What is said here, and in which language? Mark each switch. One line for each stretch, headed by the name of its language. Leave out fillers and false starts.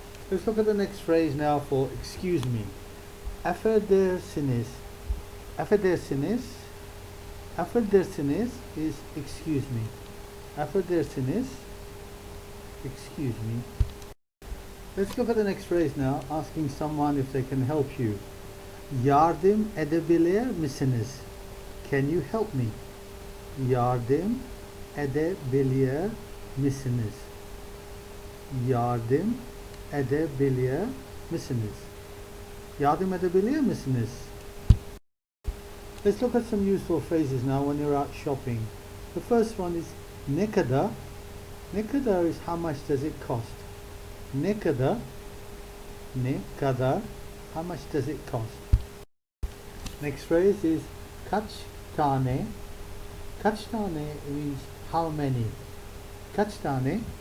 English: Let's look at the next phrase now for excuse me.
Turkish: Affedersiniz. Affedersiniz. Affedersiniz
English: is excuse me. Affedersiniz, excuse me. Let's look at the next phrase now, asking someone if they can help you.
Turkish: Yardım edebilir misiniz?
English: Can you help me?
Turkish: Yardım edebilir misiniz? Yardım edebilir misiniz? Yardım edebilir misiniz?
English: Let's look at some useful phrases now when you're out shopping. The first one is
Turkish: ne kadar. Ne kadar
English: is how much does it cost?
Turkish: Ne kadar. Ne kadar.
English: How much does it cost? Next phrase is
Turkish: kaç tane. Kaç tane
English: means how many. Kaç tane.